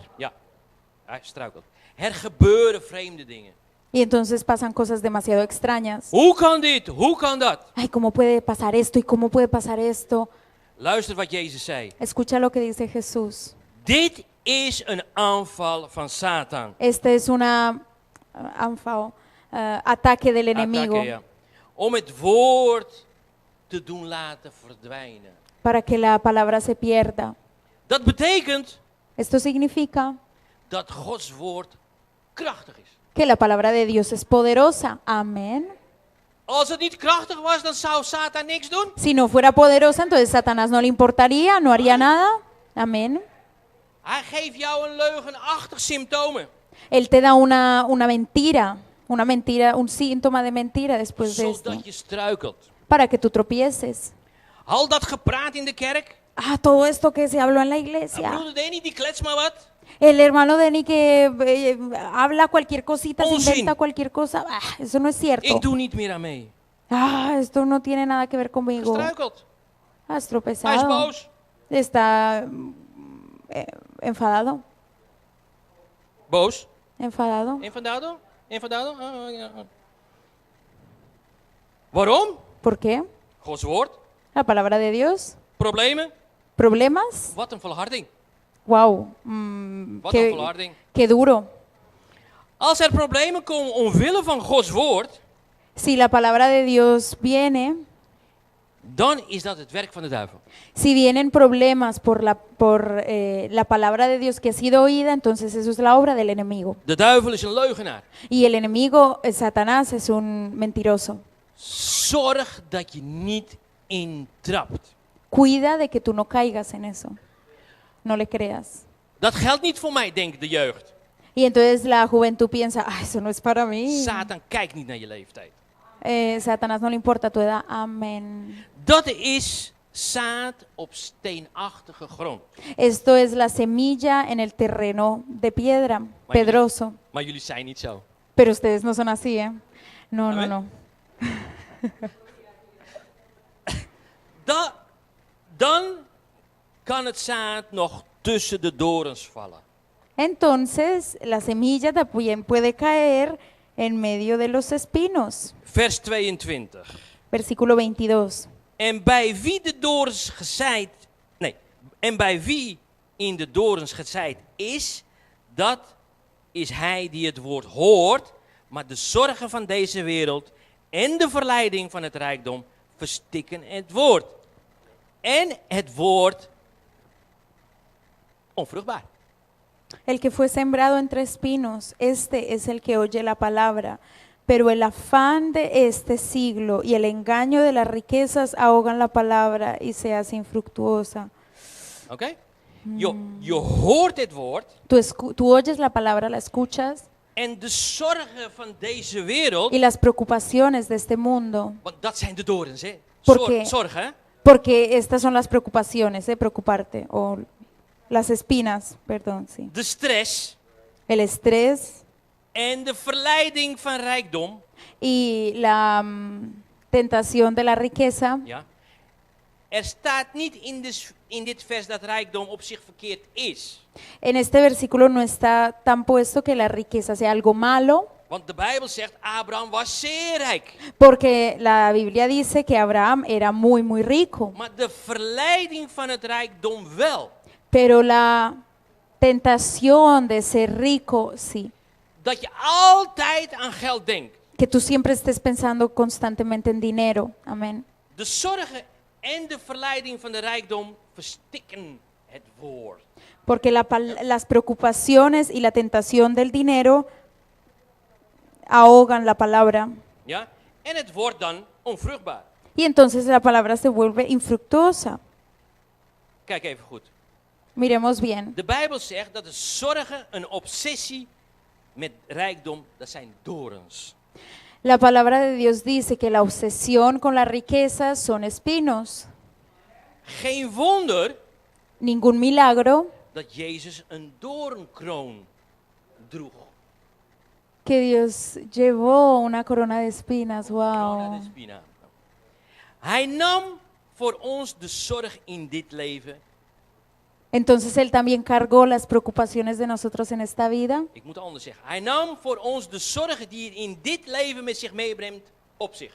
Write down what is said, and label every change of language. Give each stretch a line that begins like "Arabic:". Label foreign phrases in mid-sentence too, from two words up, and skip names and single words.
Dutch: Ja, hij struikelt. Er gebeuren vreemde dingen.
Spanish: Y entonces pasan cosas demasiado extrañas.
Dutch: Hoe kan dit? Hoe kan dat?
Spanish: Ay, ¿cómo puede pasar esto? ¿Y cómo puede pasar esto?
Dutch: Luister wat Jezus zei.
Spanish: Escucha lo que dice Jesús.
Dutch: Dit is een aanval van Satan.
Spanish: Este es una ataque del enemigo
Dutch: Attacke, ja. Om het woord te doen laten verdwijnen.
Spanish: para que la palabra se pierda.
Dutch: Dat betekent
Spanish: Esto significa
Dutch: dat Gods woord krachtig is.
Spanish: que la palabra de Dios es poderosa. Amén.
Dutch: Als het niet krachtig was, dan zou Satan niks doen.
Spanish: Si no fuera poderosa, entonces Satanás no le importaría, no haría nada. Amén.
Dutch: Hij geeft jou een leugenachtig symptomen.
Spanish: Él te da una mentira, un síntoma de mentira después de esto,
Dutch: Zodat je struikelt.
Spanish: para que tú tropieces.
Dutch: Al dat gepraat in de kerk.
Spanish: Ah, todo esto que se habló en la
Dutch: Ja.
Spanish: iglesia.
Dutch: Broeder Danny, die klets maar wat.
Spanish: El hermano Denny que habla cualquier cosita, se
Dutch: Onzin.
Spanish: inventa cualquier cosa. Ah, eso no es cierto.
Dutch: Ik doe niet meer aan mee.
Spanish: Ah, esto no tiene nada que ver conmigo.
Dutch: Gestruikeld.
Spanish: Has
Dutch: Hij is
Spanish: tropezado.
Dutch: boos.
Spanish: Está enfadado.
Dutch: Boos.
Spanish: Enfadado. Enfadado? Enfadado?
Dutch: Ja. Waarom?
Spanish: ¿Por qué?
Dutch: Gods woord.
Spanish: La palabra de Dios.
Dutch: Problemen.
Spanish: ¿Problemas?
Dutch: Wat een volharding. Wow. Wat een volharding.
Spanish: Qué duro.
Dutch: Als er problemen komen omwille van Gods woord,
Spanish: Si la palabra de Dios viene,
Dutch: dan is dat het werk van de duivel.
Spanish: si vienen problemas por la palabra de Dios que ha sido oída, entonces eso es la obra del enemigo.
Dutch: De duivel is een leugenaar.
Spanish: Y el enemigo, Satanás, es un mentiroso.
Dutch: Zorg dat je niet intrapt.
Spanish: Cuida de que tú no caigas en eso. No le creas.
Dutch: Dat geldt niet voor mij, denkt de jeugd.
Spanish: Y entonces la juventud piensa, ah, eso no es para mí.
Dutch: Satan kijkt niet naar je leeftijd.
Spanish: Satanás no le importa tu edad. Amén.
Dutch: Dat is zaad op steenachtige grond.
Spanish: Esto es la semilla en el terreno de piedra, pedroso.
Dutch: Maar jullie zijn niet zo.
Spanish: Pero ustedes no son así, ¿eh? No, no, Amén. no.
Dutch: Dan kan het zaad nog tussen de dorens vallen.
Spanish: Entonces, la semilla también puede caer en medio de los espinos.
Dutch: Vers 22.
Spanish: Versículo 22.
Dutch: En bij wie de dorens gezaaid, en bij wie in de dorens gezaaid is, dat is hij die het woord hoort, maar de zorgen van deze wereld en de verleiding van het rijkdom verstikken het woord. En het woord onvruchtbaar.
Spanish: El que fue sembrado entre espinos, este es el que oye la palabra, pero el afán de este siglo y el engaño de las riquezas ahogan la palabra y se hace infructuosa.
Dutch: Oké? Je hoort het woord
Spanish: Tú oyes la palabra, la escuchas,
Dutch: en de zorgen van deze wereld,
Spanish: y las preocupaciones de este mundo,
Dutch: want dat zijn de dorens, hè?
Spanish: Porque-
Dutch: Zorgen, hè?
Spanish: Porque estas son las preocupaciones, preocuparte, o las espinas, perdón, sí.
Dutch: de stress
Spanish: El estrés
Dutch: en de verleiding van rijkdom.
Spanish: y la tentación de la riqueza.
Dutch: Ja. Er staat niet in dit vers dat rijkdom op zich verkeerd is.
Spanish: En este versículo no está tan puesto que la riqueza sea algo malo,
Dutch: Want de Bijbel zegt, Abraham was zeer rijk.
Spanish: porque la Biblia dice que Abraham era muy, muy rico,
Dutch: Maar de verleiding van het rijkdom wel.
Spanish: pero la tentación de ser rico, sí,
Dutch: Dat je altijd aan geld denkt.
Spanish: que tú siempre estés pensando constantemente en dinero, amén.
Dutch: De zorgen en de verleiding van de rijkdom verstikken het woord.
Spanish: Porque las preocupaciones y la tentación del dinero ahogan la palabra.
Dutch: Ja? En het wordt dan onvruchtbaar.
Spanish: Y entonces la palabra se vuelve infructuosa.
Dutch: Kijk even goed.
Spanish: Miremos bien.
Dutch: De Bijbel zegt dat de zorgen, een obsessie met rijkdom, dat zijn dorens.
Spanish: La palabra de Dios dice que la obsesión con la riqueza son espinos.
Dutch: Geen wonder
Spanish: Ningún milagro
Dutch: dat Jezus een doornkroon droeg.
Spanish: que Dios llevó una corona de espinas. Corona de Wow. spina.
Dutch: Hij nam voor ons de zorg in dit leven.
Spanish: Entonces Él también cargó las preocupaciones de nosotros en esta vida.
Dutch: Ik moet anders zeggen. Hij nam voor ons de zorgen die hij in dit leven met zich meebrengt op zich.